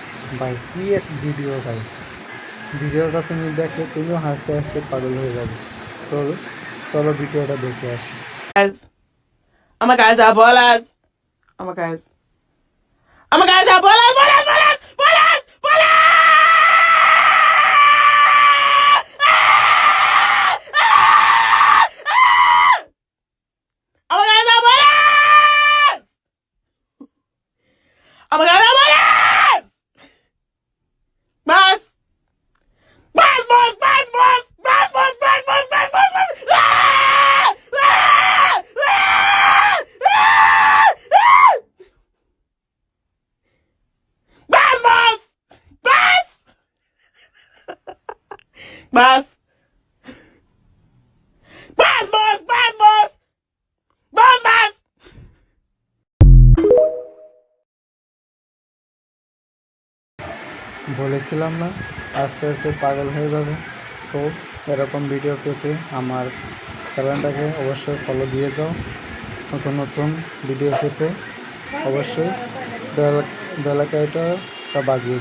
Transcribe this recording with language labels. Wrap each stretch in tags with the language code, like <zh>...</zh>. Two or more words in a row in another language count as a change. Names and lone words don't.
<bn>ভাই কি এক ভিডিও ভাই, ভিডিওটা তুমি দেখে তুমিও হাসতে হাসতে পাগল হয়ে যাবে। তো চলো ভিডিওটা দেখে আসি।</bn> <en>Guys. Oh my guys are ballers. Oh my guys. Oh my guys are ballers, ballers, ballers, ballers, ballers! Oh my guys are ballers! Oh my guys are ballers! Boss! Boss, boss, boss, boss! Boss, boss, boss, boss, boss, boss, boss! Ah! Ah! Ah! Ah! Ah! Boss, boss! Boss! Boss! Boss, boss, boss, boss! Boss, boss!</en> <bn>বলেছিলাম না আস্তে আস্তে পাগল হয়ে যাবে। তো এরকম ভিডিও পেতে আমার চ্যানেলটাকে অবশ্যই ফলো দিয়ে যাও। নতুন নতুন ভিডিও পেতে অবশ্যই</bn> <en>bell iconটা</en> <bn>বাজিয়ে দিও।</bn>